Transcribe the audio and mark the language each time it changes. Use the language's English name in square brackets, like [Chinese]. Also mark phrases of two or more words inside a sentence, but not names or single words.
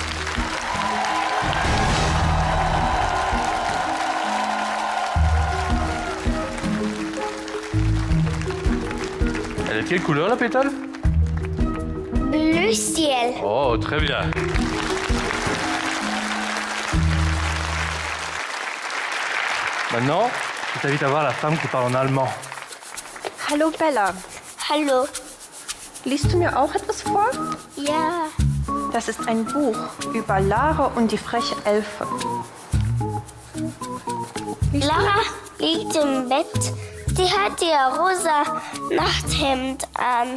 [French] Elle est quelle couleur la pétale? Bleu ciel. Oh, très bien. Maintenant, je t'invite à voir la femme qui parle en allemand. [German] Hallo Bella, Hallo. liest du mir auch etwas vor? Ja. Das ist ein Buch über Lara und die freche Elfe. Lara liegt im Bett. Sie hat ihr rosa Nachthemd an.